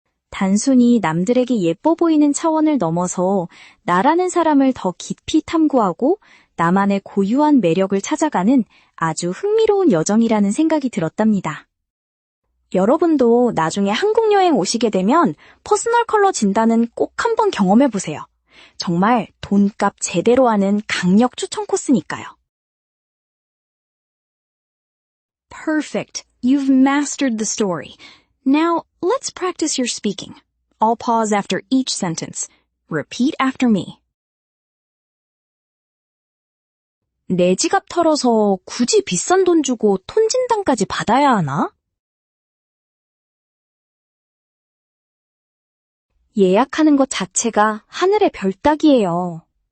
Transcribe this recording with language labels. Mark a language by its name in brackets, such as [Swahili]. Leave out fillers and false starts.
[Korean] 단순히 남들에게 예뻐 보이는 차원을 넘어서 나라는 사람을 더 깊이 탐구하고 나만의 고유한 매력을 찾아가는 아주 흥미로운 여정이라는 생각이 들었답니다. 여러분도 나중에 한국 여행 오시게 되면 퍼스널 컬러 진단은 꼭 한번 경험해보세요. 정말 돈값 제대로 하는 강력 추천 코스니까요. [English] Perfect. You've mastered the story. Now, let's practice your speaking. I'll pause after each sentence. Repeat after me. [Korean] 내 지갑 털어서 굳이 비싼 돈 주고 톤 진단까지 받아야 하나? 예약하는 것 자체가 하늘의 별 따기예요.